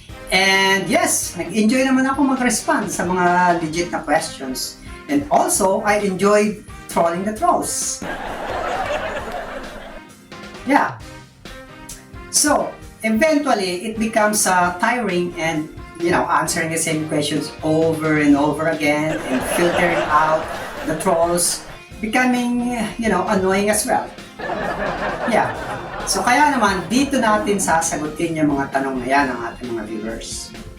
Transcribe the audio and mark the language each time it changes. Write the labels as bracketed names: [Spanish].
[English] And yes, [Filipino] nag-enjoy naman ako mag-respond sa mga legit na questions. [English] And also, I enjoyed trolling the trolls. Yeah. So, eventually, it becomes tiring and, answering the same questions over and over again and filtering out the trolls, becoming, annoying as well. Yeah. [Filipino] So, kaya naman, dito natin sasagutin yung mga tanong na yan ng ating mga viewers.